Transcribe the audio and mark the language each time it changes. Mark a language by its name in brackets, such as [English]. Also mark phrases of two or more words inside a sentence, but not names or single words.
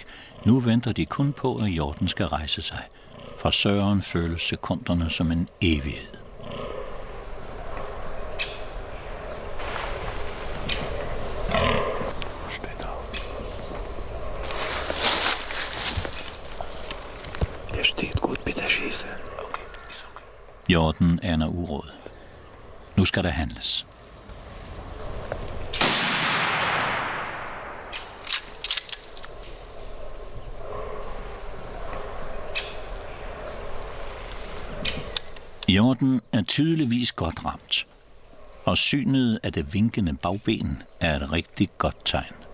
[Danish] Nu venter de kun på, at hjorten skal rejse sig. For Søren føles sekunderne som en evighed. [German] Der steht gut, bitte schießen. [Danish] Hjorten aner uråd. Nu skal der handles. Hjorten er tydeligvis godt ramt, og synet af det vinkende bagben er et rigtig godt tegn.